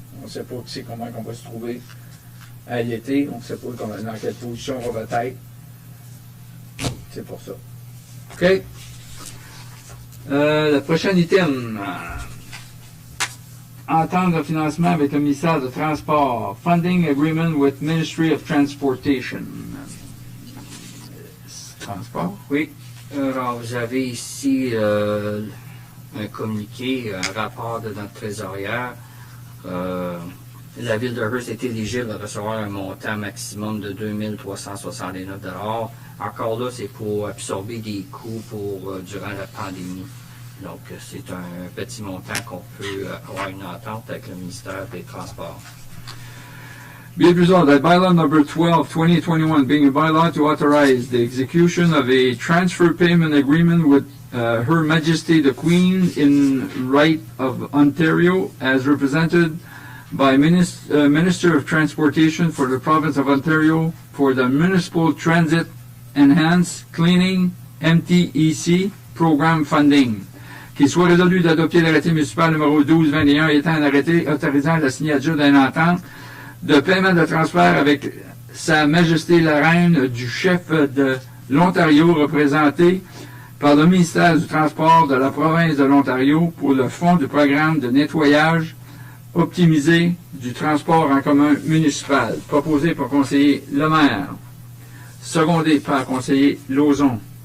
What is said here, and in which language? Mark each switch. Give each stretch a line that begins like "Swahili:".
French: On ne sait pas comment on va se trouver à l'été. On ne sait pas dans quelle position on va être. C'est pour ça. OK. Le prochain item. Entente de financement avec le ministère de Transport.
English: Funding agreement with Ministry of Transportation.
French: Transport. Oui. Alors, vous avez ici un communiqué, un rapport de notre trésorière. La Ville de Hearst est éligible à recevoir un montant maximum de 2 369 $. Encore là, c'est pour absorber des coûts durant la pandémie. Donc, c'est un petit montant qu'on peut avoir une entente avec le ministère des Transports.
English: Be it resolved that bylaw number 12, 2021, being a bylaw to authorize the execution of a transfer payment agreement with Her Majesty the Queen in Right of Ontario as represented by Minister of Transportation for the Province of Ontario for the Municipal Transit Enhanced Cleaning MTEC Programme Funding.
French: Qu'il soit résolu d'adopter l'arrêté municipal numéro 1221 étant un arrêté autorisant la signature d'une entente de paiement de transfert avec Sa Majesté la Reine du chef de l'Ontario représenté par le ministère du Transport de la province de l'Ontario pour le fonds du programme de nettoyage optimisé du transport en commun municipal, proposé par conseiller Lemaire, secondé par conseiller Lauzon.